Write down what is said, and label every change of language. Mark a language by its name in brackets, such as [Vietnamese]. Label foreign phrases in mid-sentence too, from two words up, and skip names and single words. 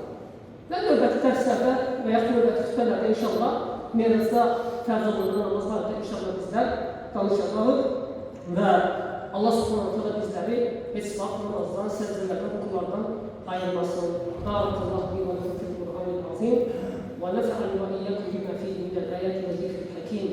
[Azerbaijani] Və növbəti dərslərdə və ya növbəti xütbələrdə inşallah Meyracda fərz qılınan namazlarda inşallah bizlər danışacağıq və Allah [Arabic] سبحانه تعالى [Azerbaijani] bizləri heç vaxt namazdan, səcdələrdən, rukulardan ayırmasın. [Arabic] بارك الله لي ولكم في القرآن العظيم. ونفعني وإياكم بما فيه من الآيات والذكر الحكيم.